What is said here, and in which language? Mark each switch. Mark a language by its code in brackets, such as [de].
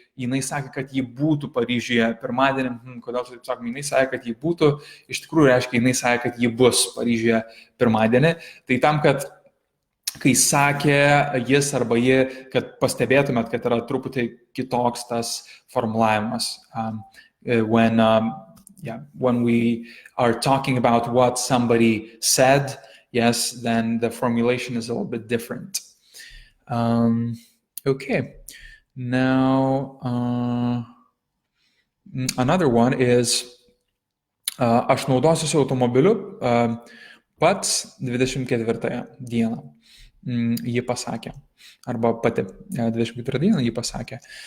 [lt] Jinai sakė, kad ji būtų Paryžiuje pirmadienį. Kodėl taip sakome, jinai sakė, kad ji būtų, iš tikrųjų reiškia, jinai sakė, kad ji bus Paryžiuje pirmadienį. Tai tam, kad kai sakė jis arba ji, kad pastebėtumėt, kad yra truputį kitoks tas formulavimas. [en] When we are talking about what somebody said, yes, then the formulation is a little bit different. Okay, now another one is [lt] aš naudosiuosi automobiliu pats 24 dieną. Ji pasakė. Arba pati 24 dieną ji pasakė.